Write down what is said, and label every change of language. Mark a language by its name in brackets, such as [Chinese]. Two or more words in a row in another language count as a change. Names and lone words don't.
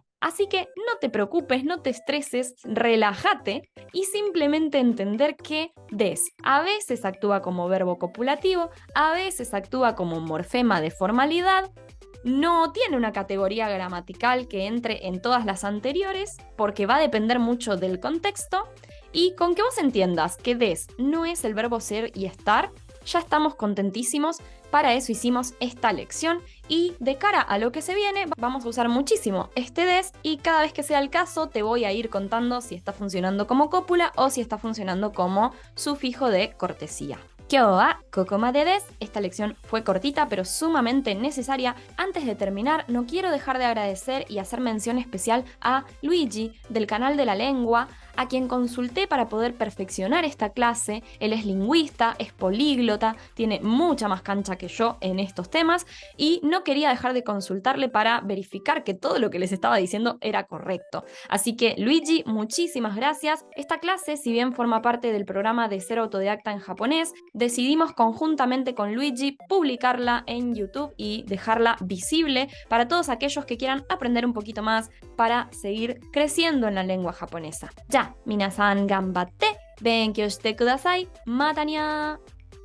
[Spanish] Así que no te preocupes, no te estreses, relájate y simplemente entender que des a veces actúa como verbo copulativo, a veces actúa como un morfema de formalidad, no tiene una categoría gramatical que entre en todas las anteriores porque va a depender mucho del contexto, y con que vos entiendas que des no es el verbo ser y estar, ya estamos contentísimos. Para eso hicimos esta lección y de cara a lo que se viene vamos a usar muchísimo este des, y cada vez que sea el caso te voy a ir contando si está funcionando como cópula o si está funcionando como sufijo de cortesía. [Japanese] 今日はここまでです. [Spanish] Esta lección fue cortita pero sumamente necesaria. Antes de terminar, no quiero dejar de agradecer y hacer mención especial a Luigi del canal de la lengua, a quien consulté para poder perfeccionar esta clase. Él es lingüista, es políglota, tiene mucha más cancha que yo en estos temas y no quería dejar de consultarle para verificar que todo lo que les estaba diciendo era correcto. Así que Luigi, muchísimas gracias. Esta clase, si bien forma parte del programa de Ser Autodidacta en Japonés, decidimos conjuntamente con Luigi publicarla en YouTube y dejarla visible para todos aquellos que quieran aprender un poquito más para seguir creciendo en la lengua japonesa. Ya, [Japanese] みなさん頑張って、勉強してください. またにゃ!